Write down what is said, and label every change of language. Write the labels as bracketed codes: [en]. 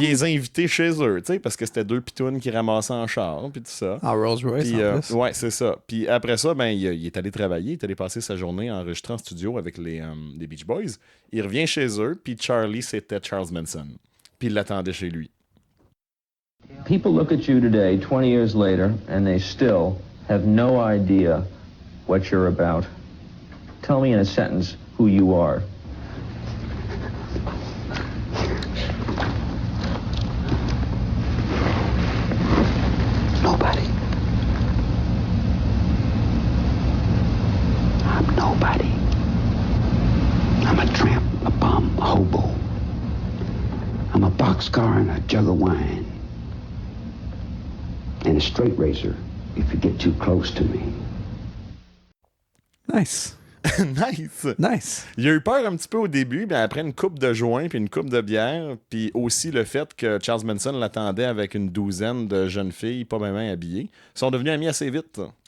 [fr] Il les a invités chez eux, tu sais, parce que c'était 2 pitounes qui ramassaient en char, puis tout ça. Ah, Rolls-Royce, en plus. Ouais, c'est ça. Puis après ça, ben, il est allé travailler, il est allé passer sa journée enregistrant en studio avec les Beach Boys. Il revient chez eux, puis Charlie, c'était Charles Manson. Puis il l'attendait chez lui. [en] People look at you today, 20 years later, and they still have no idea what you're about. Tell me in a sentence who you are. Nobody. I'm nobody. I'm a tramp, a bum, a hobo. I'm a boxcar and a jug of wine. And a straight razor if you get too close to me. Nice. Nice. [fr] Il a eu peur un petit peu au début, mais après une coupe de joints puis une coupe de bière, puis aussi le fait que Charles Manson l'attendait avec une 12aine de jeunes filles pas bien habillées, ils sont devenus amis assez vite.